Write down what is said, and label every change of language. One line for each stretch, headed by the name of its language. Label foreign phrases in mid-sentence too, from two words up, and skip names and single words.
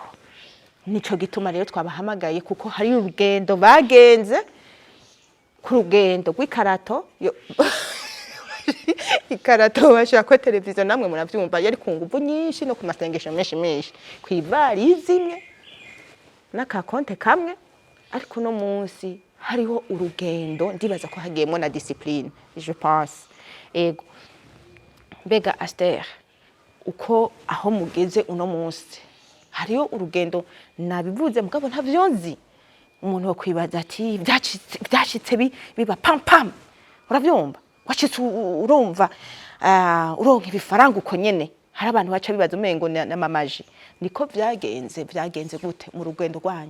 Rundi: Nico gituma rero twabahamagaye kuko hari urugendo bagenze ku rugendo rw'ikarato ikarato bashaka ko televiziyo namwe muravyumva yari ku nguvu nyinshi no ku masengesho menshi kw'ivarizi imwe n'akakonte kamwe ariko no munsi hariho urugendo ndibaza ko hagiyemo na discipline
French: je pense
Rundi: ego mbega Aster uko aho mugeze uno munsi hariyo urugendo nabivuze mugabo ntavyonzi umuntu wo kwibaza ati byashitse biba pam pam uravyumva washitse urumva uronka ibifaranga uko nyene hari abantu baca bibaza umengo na mamaji niko vyagenze gute mu rugendo rwanyu